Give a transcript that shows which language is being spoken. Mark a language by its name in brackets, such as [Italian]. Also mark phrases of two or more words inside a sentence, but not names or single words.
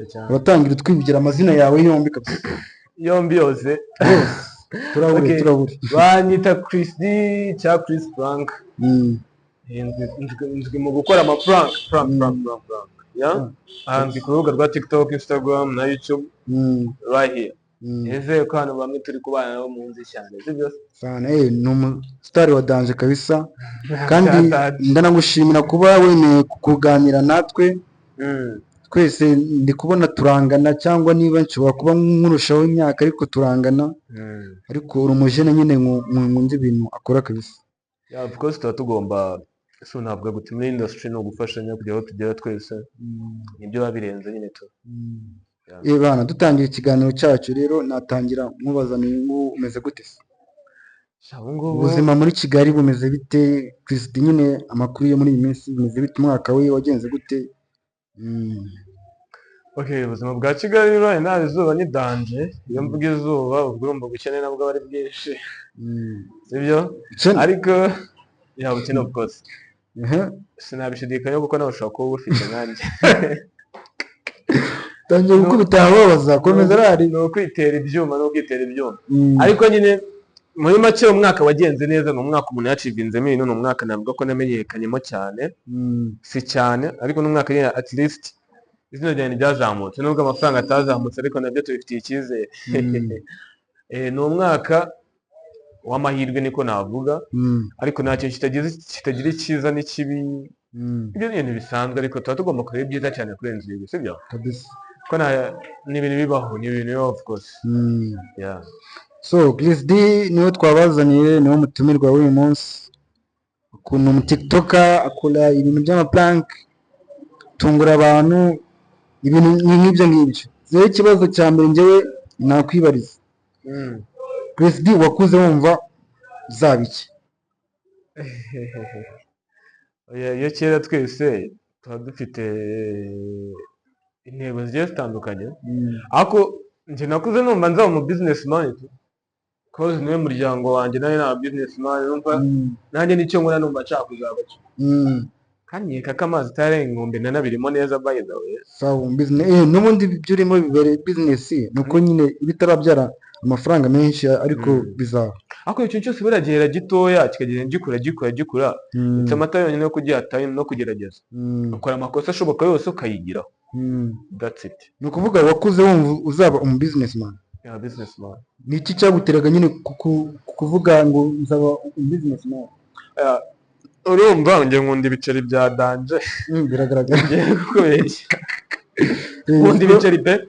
[Kinyarwanda] Uratangira twivugira amazina yawe yombi kabisa. Yombi yose. Turaburi. Banyita Chris D cya Chris Frank. Nzwi mu gukora ama prank. [English] Yeah. [Kinyarwanda] Nzwi ku rubuga rwa TikTok, Instagram na YouTube. [English] Right here. [Kinyarwanda] Eze ko hano bamwe turi kubana nabo mu nzi cyane. Sibyo? Sana ni umustar wa danje kabisa. Kandi ndanagushimira kuba wemeye kuganira natwe. Twese ndi kubona turangana, cyangwa niba nshobora kuba nkurushaho imyaka ariko turangana. Ariko uri umujene nyine nkunze ibintu akora kabisa. [English] Yeah, of course [Kinyarwanda] tugomba ntabwo gutuma industry no gufashanya kugira ngo tugere twese. Nibyo babirenze nyine tu. Bana dutangira ikiganiro cyacu rero natangira mubaza ngo umeze gute se? Ubuzima muri Kigali bumeze bite? Chris D nyine amakuru yo muri iyi minsi bumeze bite? Umwaka we wagenze gute? Okay, ubuzima bwa Kigali rero nta izuba ni danje. Iyo mvuga izuba ubwo urumva gukene nabwo ari bwinshi. Sibyo? Ariko ya bukene [English] of course. [Kinyarwanda] Sinabishidikanya kuko nawe ushobora kuba ufite nanjye. Tangiye gukubita ababaza komeza rari no kwitera ibyuma ariko nyine muri make umwaka wagenze neza. No mwaka umuntu yacivinzemo ibintu, no mwaka nabwo ko namenyekanyemo cyane. Si cyane ariko no mwaka nyine [English] at least [Kinyarwanda] izina ryanjye ryazamutse, nubwo amafaranga atazamutse ariko nabyo tubifitiye icyizere. Ni umwaka w'amahirwe niko navuga, ariko nta kintu kitagira icyiza n'ikibi. Ibyo bintu bisanzwe ariko tuba tugomba kureba ibyiza cyane kurenza ibi, sibyo? kabisa. Ko ni ibintu bibaho, ni ibintu [English] of course. Yeah. [Kinyarwanda] So Chris D niwe twabazaniye, niwe mutumirwa w'uyu munsi. Ukuntu mu TikTok akora ibintu by'amaprank, tungura abantu, ibintu nk'ibyo ngibyo. Zero ikibazo cya mbere njyewe nakwibariza. Chris D wakuze wumva zabiki? Iyo kera twese tuba dufite intego zigiye zitandukanye, ariko njye nakuze numva nzaba mu businessman cause niwe muryango wanjye nawe na businessman, numva nanjye nicyo nkora numva nshaka kuzaba cyo. Kandi nkeka ko amazi atarenga inkombe nanabirimo neza [English] by the way. [Kinyarwanda] Sawa business n'ubundi ibyo urimo bibere business nuko nyine bitarabyara amafaranga menshi ariko bizaba. Ako icyo cyose biragera gitoya kikagenda gikura ndetse amata yonyine yo kugira time no kugerageza ukora amakosa ashoboka yose ukayigiraho. [English] That's it. [Kinyarwanda] Nukuvuga wakuze wumva uzaba businessman. [English] Yeah, businessman. [Kinyarwanda] Niki cyaguteraga nyine kuvuga ngo nzaba businessman? Urumva nge nkunda ibiceri bya danje. Biragaragara. Kubeshya. Nkunda ibiceri pe.